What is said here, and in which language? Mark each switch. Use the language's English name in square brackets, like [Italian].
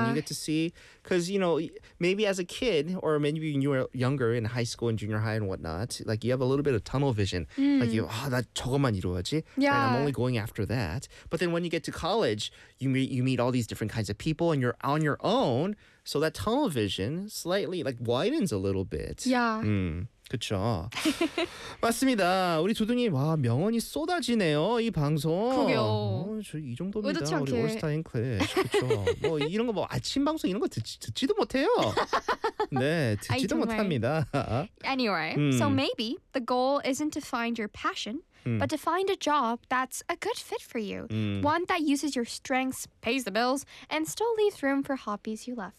[English] And you get to see, because you know maybe as a kid or maybe when you were younger in high school and junior high and whatnot, like you have a little bit of tunnel vision. Like you, ah, [Korean] 나 저것만 이루어야지. [English] Yeah. Right, I'm only going after that. But then when you get to college, you meet all these different kinds of people and you're on your own. So that tunnel vision slightly like widens a little bit. Yeah. [Korean] 그쵸. 맞습니다. 우리 두둥님 와 명언이 쏟아지네요 이 방송. 그게요. 저 이 정도입니다. 우리 올스타 잉클리쉬 그쵸. 뭐 이런 거 뭐 아침 방송 이런 거 듣지도 못해요. 네, 듣지도 못합니다. [English] Anyway, so maybe the goal isn't to find your passion. But to find a job that's a good fit for you. One that uses your strengths, pays the bills, and still leaves room for hobbies you love.